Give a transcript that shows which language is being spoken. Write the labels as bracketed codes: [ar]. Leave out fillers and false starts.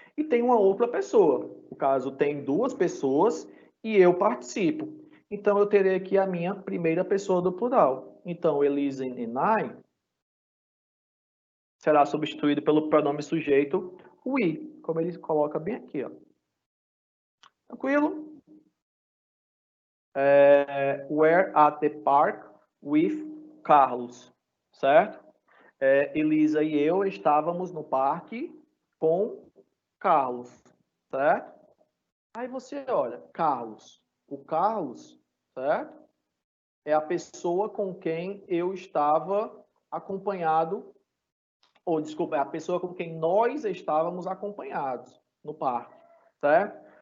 [pt] E tem uma outra pessoa. No caso, tem duas pessoas e eu participo. Então, eu terei aqui a minha primeira pessoa do plural. Então, [en] Elisa and I [pt] será substituído pelo pronome sujeito we, como ele coloca bem aqui, ó. Tranquilo? [en] Were at the park with Carlos, [pt] certo? Elisa e eu estávamos no parque com Carlos, certo? Aí você olha, Carlos. O Carlos, certo? É a pessoa com quem eu estava acompanhado, ou desculpa, é a pessoa com quem nós estávamos acompanhados no parque, certo?